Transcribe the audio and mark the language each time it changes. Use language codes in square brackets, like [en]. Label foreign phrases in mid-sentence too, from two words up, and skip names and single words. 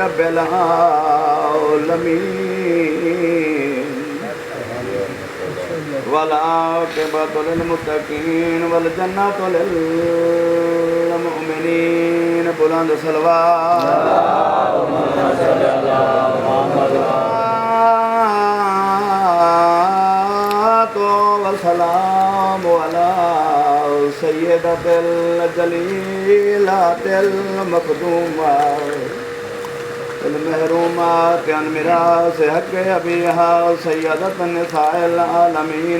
[ar] العالمين و العاقبة للمتقين و الجنة للمؤمنين. بلند صلوات وسلام على سيدة الجليلات المخدومات المحرومات عن ميراث حق أبيها سيدة نساء العالمين.